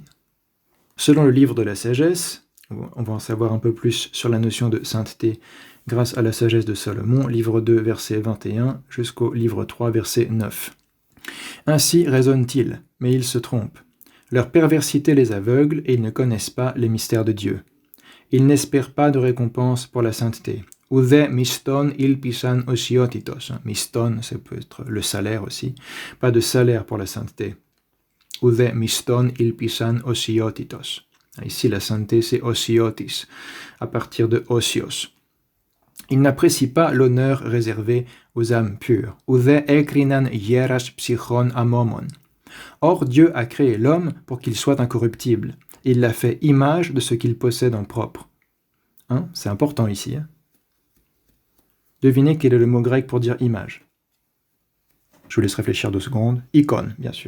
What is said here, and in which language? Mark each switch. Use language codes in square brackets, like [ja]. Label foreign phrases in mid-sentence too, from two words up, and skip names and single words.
[fr] Selon le livre de la sagesse, on va en savoir un peu plus sur la notion de sainteté grâce à la sagesse de Salomon, livre 2, verset 21, jusqu'au livre 3, verset 9. Ainsi raisonnent-ils, mais ils se trompent. Leur perversité les aveugle et ils ne connaissent pas les mystères de Dieu. Ils n'espèrent pas de récompense pour la sainteté. [el] οὐδὲ μισθὸν ἤλπισαν ὁσιότητος. [fr] Miston, ça peut être le salaire aussi. Pas de salaire pour la sainteté. [el] οὐδὲ μισθὸν ἤλπισαν ὁσιότητος. [fr] Ici, la sainteté, c'est osiotis, à partir de osios. Ils n'apprécient pas l'honneur réservé aux âmes pures. [el] οὐδὲ ἔκριναν γέρας ψυχῶν ἀμώμων. [fr] Or, Dieu a créé l'homme pour qu'il soit incorruptible. Il l'a fait image de ce qu'il possède en propre. C'est important ici. Devinez quel est le mot grec pour dire image. Je vous laisse réfléchir 2 secondes. Icône, bien sûr.